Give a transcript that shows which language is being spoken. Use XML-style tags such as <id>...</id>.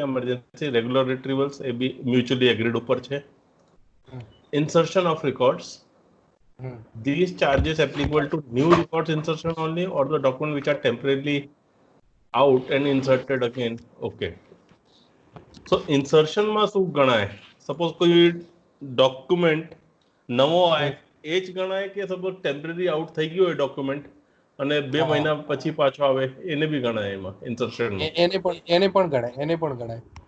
<en>emergency regular retrievals એ be mutually agreed</en> <gu>ઉપર છે.</gu> <en>Insertion of records, these charges applicable to new records insertion only or the document which are temporarily out and inserted again. Okay.</en> <gu>So insertion માં શું ગણાય? Suppose કોઈ document નવો આવે એ જ ગણાય કે સપોઝ ટેમ્પરરી આઉટ થઈ ગયો હોય ડોક્યુમેન્ટ અને 2 મહિના પછી પાછો આવે એને બી ગણાય એમાં ઇન્સર્શન? એને પણ ગણાય.</gu>